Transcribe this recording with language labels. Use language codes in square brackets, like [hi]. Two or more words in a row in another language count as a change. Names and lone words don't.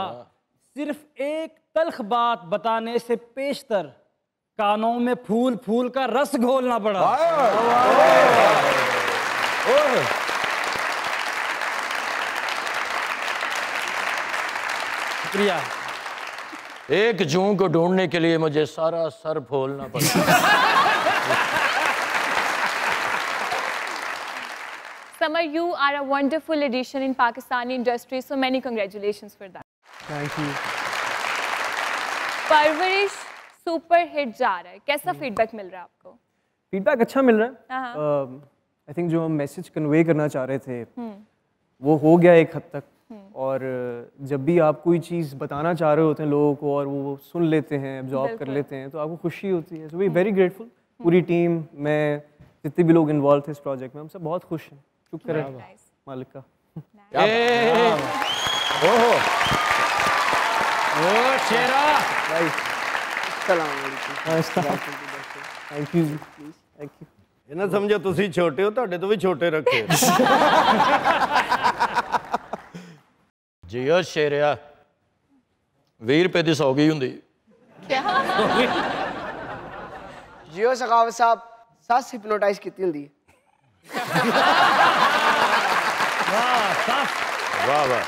[ur] صرف ایک تلخ بات بتانے سے پیشتر کانوں میں پھول پھول کا رس گھولنا پڑا. शुक्रिया। ایک جوں کو ڈھونڈنے کے لیے مجھے سارا سر پھولنا پڑا. [en] Samar, you are a wonderful addition in Pakistani industry. So many congratulations for that. Thank you. [ur] परवरिश [en] super hit [ur] جا رہا ہے، کیسا فیڈبیک مل رہا ہے آپ کو? فیڈبیک اچھا مل رہا ہے. [en] I think [ur] جو ہم [en] message convey [ur] کرنا چاہ رہے تھے وہ ہو گیا ایک حد تک. اور جب بھی آپ کوئی چیز بتانا چاہ رہے ہوتے ہیں لوگوں کو اور وہ سن لیتے ہیں، ایبزارب کر لیتے ہیں، تو آپ کو خوشی ہوتی ہے. [en] So we very grateful. [ur] پوری ٹیم، میں، جتنے بھی لوگ انوالو تھے اس پروجیکٹ میں، ہم سب بہت خوش ہیں. شکر ہے مالک کا. [en] Thank you, thank you. [pa] ਇਹ ਨਾ ਸਮਝੋ ਤੁਸੀਂ ਛੋਟੇ ਹੋ, ਤੁਹਾਡੇ ਤੋਂ ਵੀ ਛੋਟੇ ਰੱਖੇ। ਜੀਓ ਸ਼ੇਰਿਆ 20 ਰੁਪਏ ਕੀ 100 ਕੀ ਹੁੰਦੀ। ਜੀਓ ਸਖਾਵਤ ਸਾਹਬ ਸਸ ਹਿਪਨੋਟਾਈਜ਼ ਕੀ ਹੁੰਦੀ। ਵਾਹ ਵਾਹ,